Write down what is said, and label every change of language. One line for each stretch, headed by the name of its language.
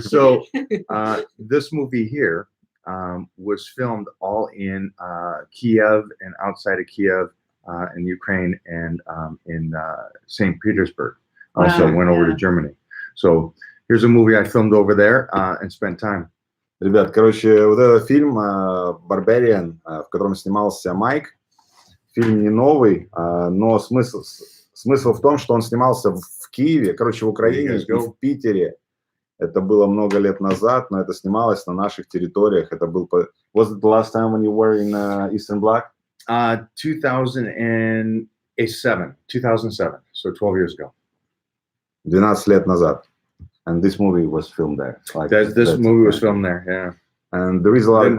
English: So this movie here was filmed all in Kiev and outside of Kiev in Ukraine and in St. Petersburg. Also Wow, went over to yeah. Germany. So here's a movie I filmed over there and spent time.
Russian: Ребят, короче, вот этот фильм «Barbarian», в котором снимался Майк, фильм не новый, но смысл в том, что он снимался в Киеве, короче, в Украине и в Питере. Это было много лет назад, но это снималось на наших территориях. Это был...
English: Was it the last time when you were in Eastern Bloc? 2007, so 12 years ago.
Russian: 12 лет назад.
English: And this movie was filmed there. Like, this movie was filmed there, yeah. And there is a lot of...